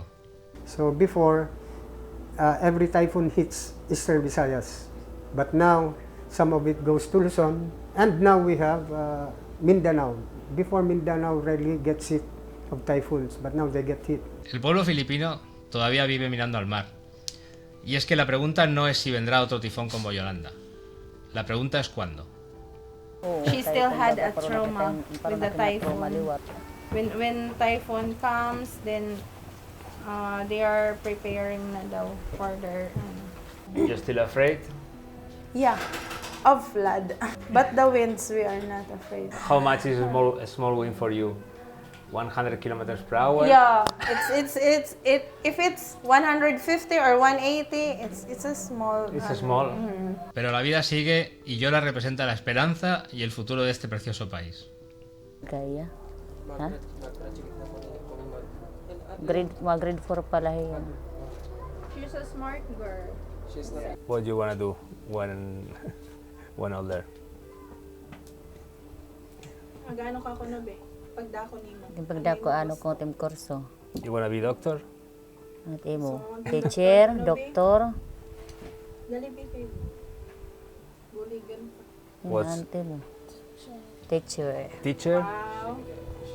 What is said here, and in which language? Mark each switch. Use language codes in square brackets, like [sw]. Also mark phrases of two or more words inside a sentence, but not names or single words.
[en] So before, every typhoon hits Eastern Visayas, but now some of it goes to Luzon, and now we have Mindanao. Before, Mindanao rarely gets hit of typhoons, but now they get hit. [es] El pueblo filipino todavía vive mirando al mar. Y es que la pregunta no es si vendrá otro tifón como Yolanda. La pregunta es cuándo. [en] She still had a trauma with the typhoon. When typhoon comes, then they are preparing [tl] na daw [en] for their You're still afraid? yeah, of flood. But the winds, we are not afraid. How much is a small wind for you? 100 kilometers per hour? Yeah, if it's 150 or 180, it's a small. It's a small. [es] Pero la vida sigue y Yola representa la esperanza y el futuro de este precioso país. [tl] Kaya? Ha? Grade 4 pala yan. [en] She's a smart girl. What do you want to do when older? [war] Magano ka kuno be? Pagdako nimo. Yung pagdako ko tim kurso. [en] You want to be doctor? [war] Ano mo? Teacher, doktor. Dali be kay. Buligan. [en] What's- [war] Ano mo? Teacher. [en] Teacher? Wow.